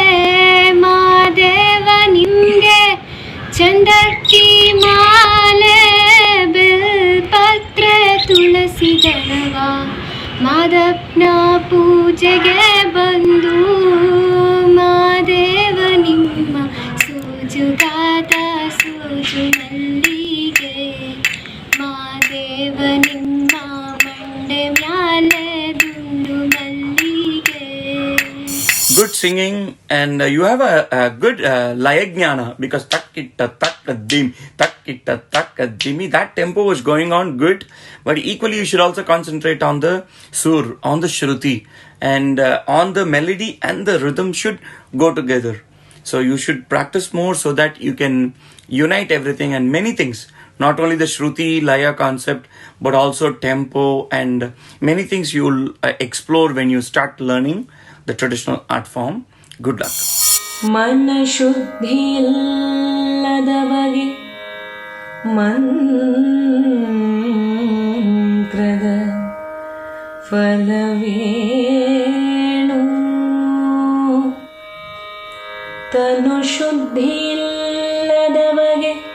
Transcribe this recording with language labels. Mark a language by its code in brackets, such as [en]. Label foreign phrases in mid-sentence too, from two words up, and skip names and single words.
[kn] ಮಾದೇವ ನಿಮ್ಗೆ ಚಂದಕ್ಕಿ ಮಾಲೆ ಬೆಲ್ಪತ್ರೆ ತುಳಸಿ ದಳವ ಮಾದಪ್ಪನ ಪೂಜೆಗೆ ಬಂದು ಮಾದೇವ ನಿಮ್ಮ ಸೂಜುಗಾದ ಸೂಜು ಮಲ್ಲಿಗೆ ಮಾದೇವ ನಿಮ್ಮ ಮಂಡೆ ಮ್ಯಾಲೆ ದುಂಡು ಮಲ್ಲಿಗೆ. [en] Good singing, and you have a good layajnana because takkita takkadimi, that tempo was going on good, but equally you should also concentrate on the sur, on the shruti, and on the melody and the rhythm should go together. So you should practice more so that you can unite everything and many things, not only the shruti laya concept but also tempo and many things you'll explore when you start learning the traditional art form. Good luck. [kn] ಮನ ಶುದ್ಧಿ ಇಲ್ಲದ ಬಗೆ ಮಂತ್ರದ ಫಲವೇನು ತನು ಶುದ್ಧಿ ಇಲ್ಲದ ಬಗೆ